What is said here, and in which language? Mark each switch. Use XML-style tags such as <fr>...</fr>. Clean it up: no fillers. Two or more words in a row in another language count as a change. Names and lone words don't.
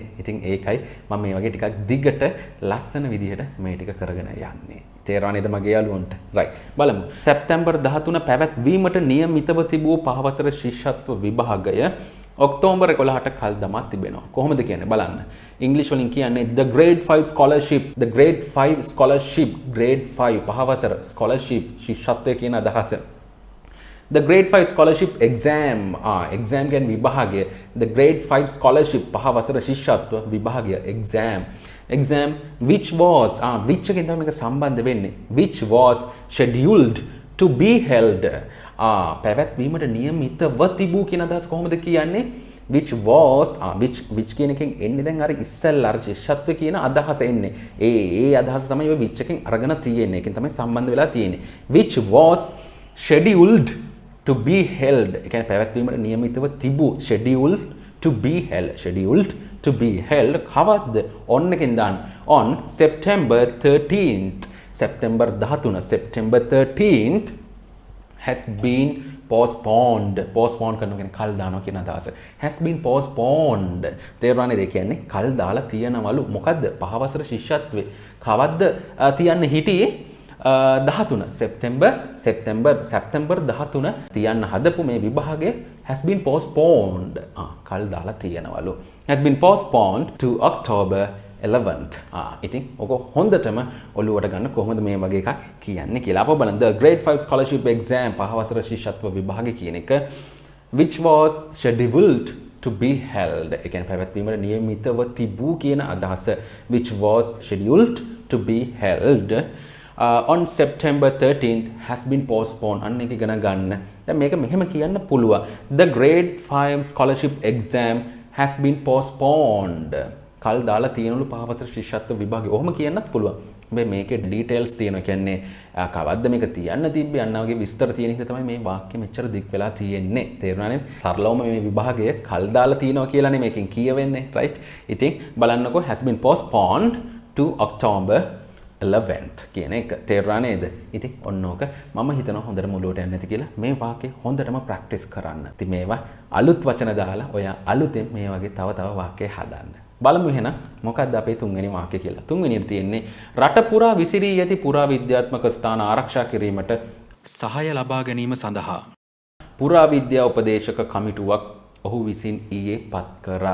<si>ඉතින් ඒකයි මම මේ වගේ ටිකක් දිගට ලස්සන විදිහට මේ ටික කරගෙන යන්නේ. තේරුණා නේද මගේ යාළුවන්ට? right. බලමු. සැප්තැම්බර් 13 පැවැත්වීමට නියමිතව තිබූ පහවසර ශිෂ්‍යත්ව විභාගය ඔක්තෝබර් 11ට කල් දමා තිබෙනවා. කොහොමද කියන්නේ බලන්න. ඉංග්‍රීසි වලින් කියන්නේ</si> <en>the grade 5 scholarship, the grade 5 scholarship, grade 5</en> <si>පහවසර scholarship ශිෂ්‍යත්වය කියන අදහස.</si> <en>The grade 5 scholarship exam, exam</en> <si>කියන්නේ විභාගය.</si> <en>The grade 5 scholarship</en> <si>පහවසර ශිෂ්‍යත්ව විභාගය</si> <en>exam which was which</en> <si>එකෙන් තමයි මේක සම්බන්ධ වෙන්නේ.</si> <en>which was scheduled to be held,</en> <si>පැවැත්වීමට නියමිතව තිබූ කියන අදහස කොහොමද කියන්නේ?</si> <en>which was which</en> <si>කියන එකෙන් එන්නේ දැන් අර ඉස්සෙල්ලා අර ශිෂ්‍යත්ව කියන අදහස එන්නේ. ඒ අදහස තමයි ඔය which එකෙන් අරගෙන තියෙන්නේ. ඒකෙන් තමයි සම්බන්ධ වෙලා තියෙන්නේ.</si> <en>which was scheduled to be held,</en> <si>ඒ කියන්නේ පැවැත්වීමට නියමිතව තිබූ,</si> <en>scheduled to be held කවද්ද? on</en> <si>එකෙන් දාන්න</si> <en>on September 13th, September 13th has been postponed</en> <si>කරනවා කියන්නේ කල් දානවා කියන අදහස.</si> <en>has been postponed</en> <si>තේරුණානේ? ඒ කියන්නේ කල් දාලා තියනවලු. මොකද්ද? පහවසර ශිෂ්‍යත්වේ කවද්ද තියන්න හිටියේ? 13 සැප්තැම්බර් 13 තියන්න හදපු මේ විභාගය</si> <en>has been postponed,</en> <si>කල් දාලා තියනවලු.</si> <en>has been postponed to October 11th.</en> <si>ඉතින් ඔක හොඳටම ඔළුවට ගන්න කොහොමද මේ වගේ එකක් කියන්නේ කියලා. අප බලන්න</si> <en>the grade 5 scholarship exam</en> <si>පහවසර ශිෂ්‍යත්ව විභාගය කියන එක</si> <en>which was scheduled to be held,</en> <si>ඒ කියන්නේ පැවැත්වීමට නියමිතව තිබූ කියන අදහස.</si> <en>which was scheduled to be held on September 13th has been postponed.</en> <si>අන්න එක ඉගෙන ගන්න. දැන් මේක මෙහෙම කියන්න පුළුවන්.</si> <en>The grade 5 scholarship exam has been postponed.</en> <si>කල් දාලා තියෙනලු පහවසර ශිෂ්‍යත්ව විභාගය. ඔහොම කියන්නත් පුළුවන්. හැබැයි මේකේ ඩීටේල්ස් තියෙනවා. කියන්නේ කවද්ද මේක තියන්න තිබ්බේ අන්න වගේ විස්තර තියෙන හින්දා තමයි මේ වාක්‍ය මෙච්චර දික් වෙලා තියෙන්නේ. තේරුණානේ? සරලවම මේ විභාගය කල් දාලා තියෙනවා කියලානේ මේකෙන් කියවෙන්නේ. right? ඉතින් බලන්නකෝ</si> <en>has been postponed to October 11th</en> <si>කියන එක. තේරුණා නේද? ඉතින් ඔන්න ඕක මම හිතනවා හොඳට මුලුවට යන්න ඇති කියලා. මේ වාක්‍ය හොඳටම ප්‍රැක්ටිස් කරන්න. ඉතින් මේවා අලුත් වචන දාලා ඔයා අලුතෙන් මේ වගේ තව වාක්‍ය හදන්න. බලමු එහෙනම් මොකක්ද අපේ තුන්වෙනි වාක්‍ය කියලා. තුන්වෙනියට තියෙන්නේ රට පුරා විසිරී ඇති පුරා විද්‍යාත්මක ස්ථාන ආරක්ෂා කිරීමට සහාය ලබා ගැනීම සඳහා පුරා විද්‍යා උපදේශක කමිටුවක් ඔහු විසින් ඊයේ පත් කරා.</si>